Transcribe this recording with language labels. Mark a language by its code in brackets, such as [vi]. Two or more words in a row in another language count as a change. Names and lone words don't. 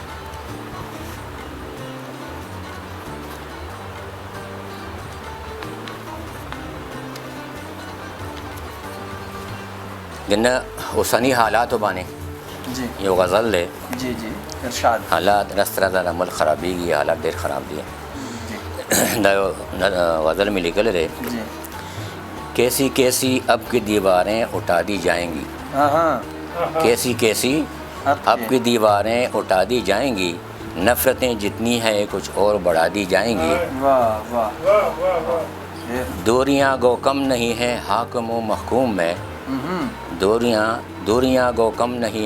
[ps] جنه اوسنی حالاتو باندې جی یو غزل دی جی جی ارشاد حالات رس راځه عمل خرابېږي حالات ډېر خراب دي دا یو غزل مې لیکلی دی جی [ur] کیسی کیسی اب کی دیواریں اٹھا دی جائیں گی کیسی کیسی اب کی دیواریں اٹھا دی جائیں گی نفرتیں جتنی ہیں کچھ اور بڑھا دی جائیں گی دوریاں گو کم نہیں ہیں حاکم و محکوم میں دوریاں گو کم نہیں